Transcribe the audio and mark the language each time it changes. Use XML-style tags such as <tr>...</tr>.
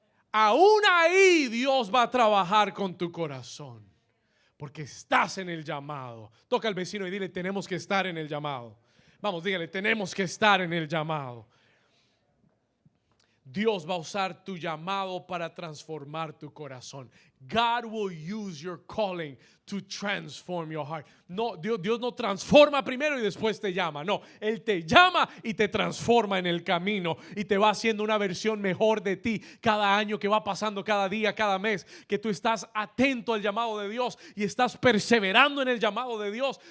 <es>Aún ahí Dios va a trabajar con tu corazón, porque estás en el llamado. Toca al vecino y dile, tenemos que estar en el llamado. Vamos, dígale, tenemos que estar en el llamado. Dios va a usar tu llamado para transformar tu corazón.</es> <en>God will use your calling to transform your heart.</en> <es>No, Dios no transforma primero y después te llama. No, Él te llama y te transforma en el camino y te va haciendo una versión mejor de ti cada año que va pasando, cada día, cada mes, que tú estás atento al llamado de Dios y estás perseverando en el llamado de Dios.</es>